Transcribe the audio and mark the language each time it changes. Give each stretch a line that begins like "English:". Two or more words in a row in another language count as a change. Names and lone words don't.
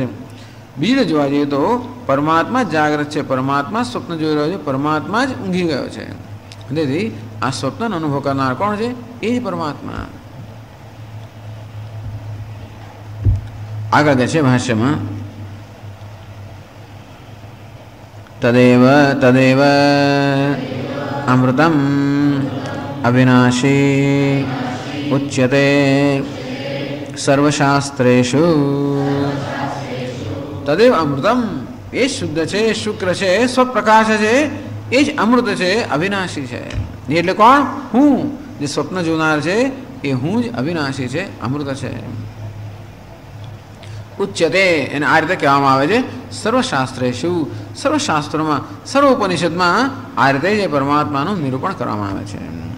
Gujarati: બીજી રીતે જોવા જઈએ તો પરમાત્મા જ જાગ્રત છે, પરમાત્મા સ્વપ્ન જોઈ રહ્યો છે, પરમાત્મા જ ઊંઘી ગયો છે. તેથી આ સ્વપ્નનો અનુભવ કરનાર કોણ છે? એ જ પરમાત્મા. આગળ છે ભાષ્યમાં
Sanskrit: તદેવ તદેવ અમૃતમ अविनाशी उच्यते सर्वशास्त्रेषु तदेव अमृतम।
Gujarati: ये शुद्ध છે, શુક્ર છે, સ્વપ્રકાશ છે, એ જ અમૃત છે, અવિનાશી છે। એટલે કોણ? હું જે સ્વપ્ન જોનાર છે એ હું જ અવિનાશી છે, અમૃત છે। ઉચ્યતે એને આ રીતે કહેવામાં આવે છે સર્વશાસ્ત્રેષુ, સર્વશાસ્ત્રોમાં, સર્વોપનિષદમાં આ રીતે જે પરમાત્માનું નિરૂપણ કરવામાં આવે છે।